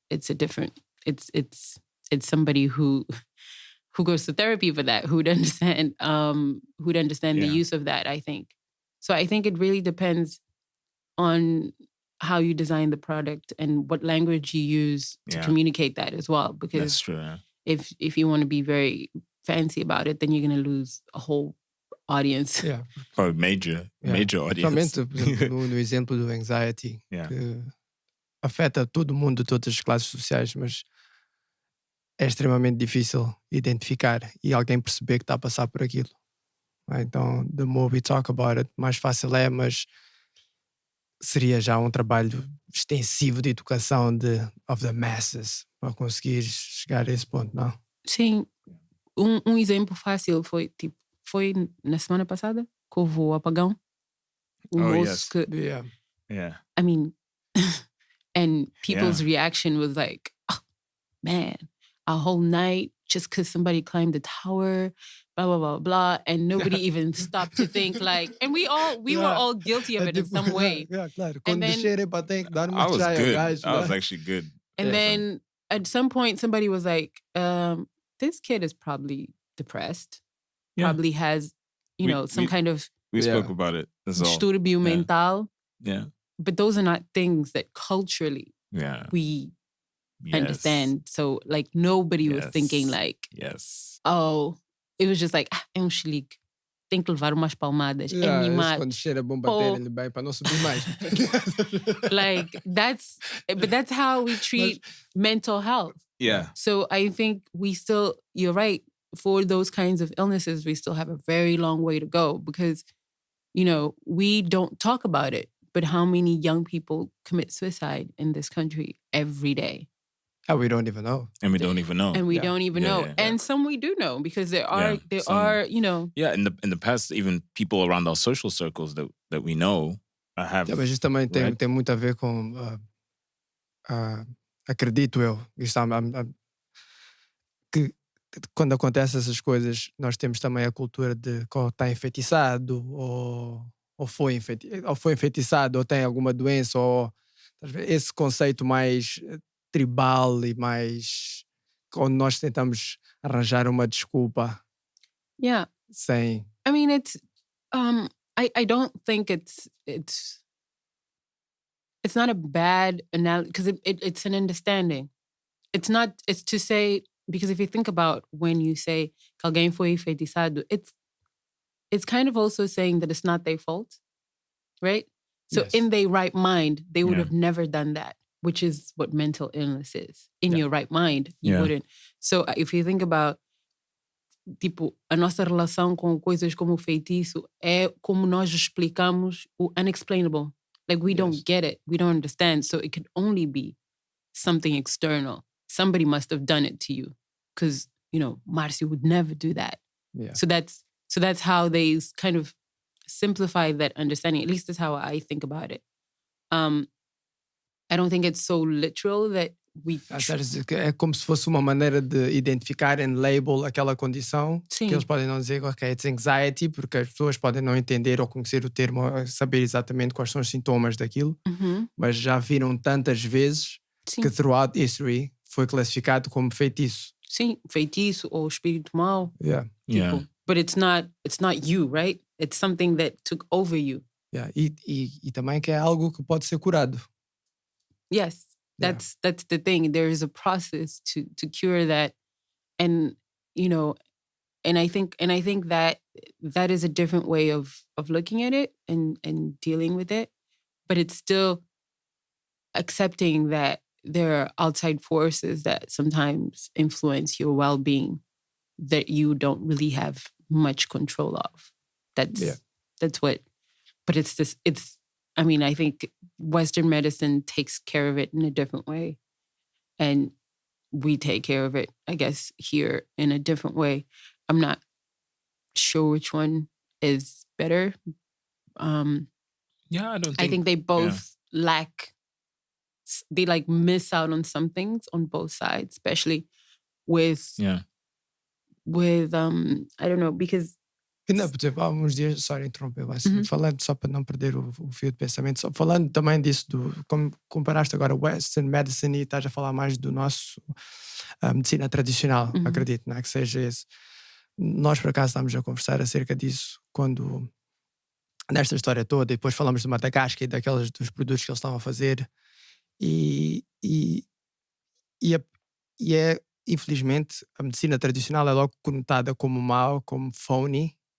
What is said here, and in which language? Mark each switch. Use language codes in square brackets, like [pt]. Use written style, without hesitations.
[en] It's somebody who goes to therapy for that, who'd understand the use of that, I think. So I think it really depends on how you design the product and what language you use to communicate that as well. Because that's true, yeah. if you want to be very fancy about it, then you're going to lose a whole audience. Yeah. Or major audience. [pt] Principalmente, por exemplo, no exemplo do anxiety, que afeta todo mundo, todas as classes sociais, mas é extremamente difícil identificar e alguém perceber que está a passar por aquilo. Então, [en] the more we talk about it, [pt] mais fácil é, mas seria já um trabalho extensivo de educação [en] of the masses [pt] para conseguir chegar a esse ponto, não? Sim. Um exemplo fácil foi na semana passada, que houve o apagão. [en] Yes. [pt] Que, [en] I mean, and people's reaction was like, oh, man, a whole night just because somebody climbed the tower, blah, blah, blah, blah. And nobody even stopped to think like, and we were all guilty of it in some way. [pt] Claro. [en] And then, I was good. I was actually good. And then at some point, somebody was like, this kid is probably depressed. Probably has, some kind of... We spoke about it. That's all. [pt] Distúrbio mental. [en] Yeah. But those are not things that culturally we understand. So, like, nobody was thinking like... Yes. Oh, it was just like, [pt] é chilique. Tem que levar umas palmadas. É mimado. Quando cheira bom bater-lhe bem para não subir mais. [en] Like, that's how we treat mental health. Yeah. So I think you're right, for those kinds of illnesses, we still have a very long way to go because, we don't talk about it. But how many young people commit suicide in this country every day? Oh, we don't even know. And we don't even know. And we don't even know. And some we do know because there are, Yeah, in the past, even people around our social circles that we know have... [pt] Yeah, mas isso também tem muito a ver com... acredito eu, que quando acontecem essas coisas, nós temos também a cultura de que está enfeitiçado, ou foi enfeitiçado, ou tem alguma doença, ou esse conceito mais tribal e mais... onde nós tentamos arranjar uma desculpa. [en] Yeah. [pt] Sem... [en] I mean, it's... I don't think it's not a bad analogy because it's an understanding. It's to say, because if you think about when you say [pt] que alguém foi enfeitiçado, [en] it's kind of also saying that it's not their fault, right? So in their right mind, they would have never done that, which is what mental illness is. In your right mind, you wouldn't. So if you think about, [pt] tipo, a nossa relação com coisas como o feitiço é como nós explicamos o unexplainable. [en] Like, we don't get it. We don't understand. So it could only be something external. Somebody must have done it to you. Because, Marcio would never do that. Yeah. So that's how they kind of simplify that understanding. At least that's how I think about it. I don't think it's so literal that we... [pt] É como se fosse uma maneira de identificar [en] and label [pt] aquela condição. Sim. Que eles podem não dizer, [en] ok, it's anxiety, [pt] porque as pessoas podem não entender ou conhecer o termo, saber exatamente quais são os sintomas daquilo, mas já viram tantas vezes que [en] throughout history [pt] foi classificado como feitiço. Sim, feitiço ou espírito mau. [en] Yeah. [pt] Tipo, [en] but it's not you, right? It's something that took over you. Yeah. [pt] E também que é algo que pode ser curado. [en] Yes. That's the thing. There is a process to cure that, and and I think that is a different way of looking at it and dealing with it. But it's still accepting that there are outside forces that sometimes influence your well-being that you don't really have much control of. That's what. But I think Western medicine takes care of it in a different way, and we take care of it, I guess, here in a different way. I'm not sure which one is better. I think they both lack. They like miss out on some things on both sides, especially with I don't know, because [pt] Não, por exemplo, há uns dias, sorry, interromper, falando só para não perder o fio de pensamento, só falando também disso, como comparaste agora Western Medicine e estás a falar mais do nosso medicina tradicional, acredito, não é? Que seja esse. Nós, por acaso, estamos a conversar acerca disso quando, nesta história toda, e depois falamos de Madagascar e dos produtos que eles estavam a fazer, e infelizmente, a medicina tradicional é logo conotada como mau, como phony.